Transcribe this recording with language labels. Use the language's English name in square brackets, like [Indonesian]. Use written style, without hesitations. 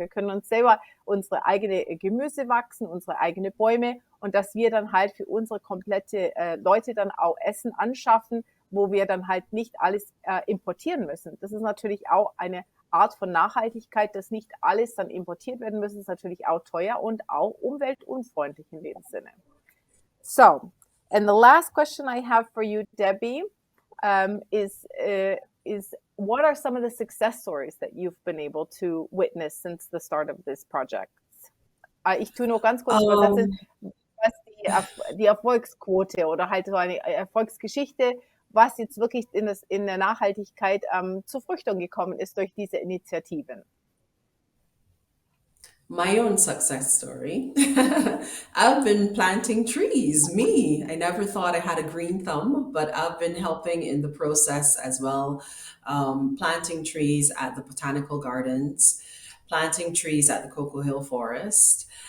[German] Wir können uns selber unsere eigene Gemüse wachsen, unsere eigene Bäume und dass wir dann halt für unsere komplette Leute dann auch Essen anschaffen, wo wir dann halt nicht alles importieren müssen. Das ist natürlich auch eine Art von Nachhaltigkeit, dass nicht alles dann importiert werden muss, ist natürlich auch teuer und auch umweltunfreundlich in dem Sinne. [English] So, and the last question I have for you, Debbie, is what are some of the success stories that you've been able to witness since the start of this project? [German] Ich tue nur ganz kurz übersetzen, was die Erfolgsquote oder halt so eine Erfolgsgeschichte, was jetzt wirklich in der Nachhaltigkeit zur Fruchtung gekommen ist durch diese Initiativen. [English] My own success story. I've been planting trees, me. I never thought I had a green thumb, but I've been helping in the process as well. Planting trees at the botanical gardens, planting trees at the Cocoa Hill Forest.